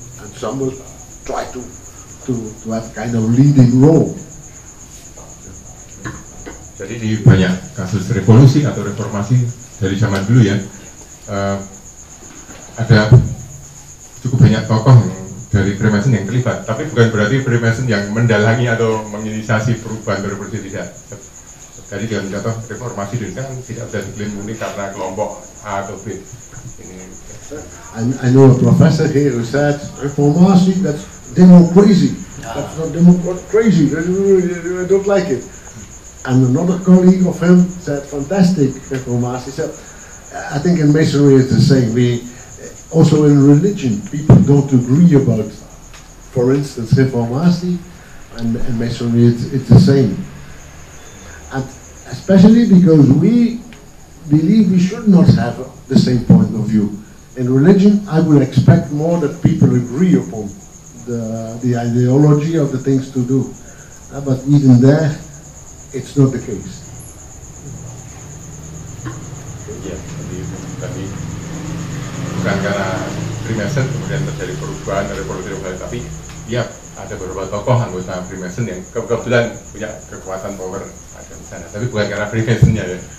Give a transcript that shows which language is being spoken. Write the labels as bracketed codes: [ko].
[en] And some will try to have kind of leading role. [id] Jadi di banyak kasus revolusi atau reformasi dari zaman dulu ya, ada cukup banyak tokoh dari Freemason yang terlibat, tapi bukan berarti Freemason yang mendalangi atau menginisiasi perubahan revolusi, tidak. Tadi dengan contoh reformasi di Indonesia kan tidak bisa diklaim murni karena kelompok A atau B. [en] I know a professor here who said reformasi, that's democracy. That's not democracy. I don't like it. And another colleague of him said fantastic reformasi. So I think in Masonry it's the same. We also in religion people don't agree about, for instance, reformasi, and in Masonry it's the same. And especially because we believe we should not have the same point of view. In religion, I would expect more that people agree upon the ideology of the things to do. But even there, it's not the case. [id] Ya, tadi bukan karena Freemason kemudian terjadi perubahan revolusi, tapi ya ada beberapa tokoh anggota Freemason yang kebetulan punya kekuatan power ada di sana, tapi bukan karena Freemasonnya ya.